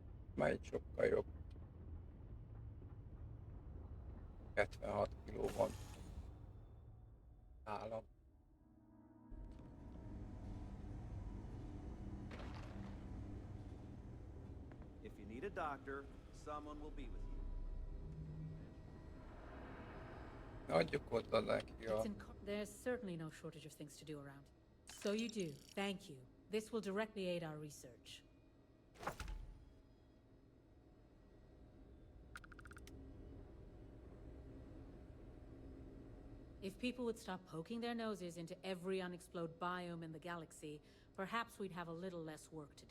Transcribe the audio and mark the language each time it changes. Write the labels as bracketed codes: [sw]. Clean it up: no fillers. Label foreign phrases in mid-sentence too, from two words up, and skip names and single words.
[hu] Már egy sokkal jobb. 76 kiló van nálam. [en] If you need a doctor, someone will be with you. [hu] Adjuk oda neki a... [en] There's certainly no shortage of things to do around. So you do. Thank you. This will directly aid our research. If people would stop poking their noses into every unexplored biome in the galaxy, perhaps we'd have a little less work to do.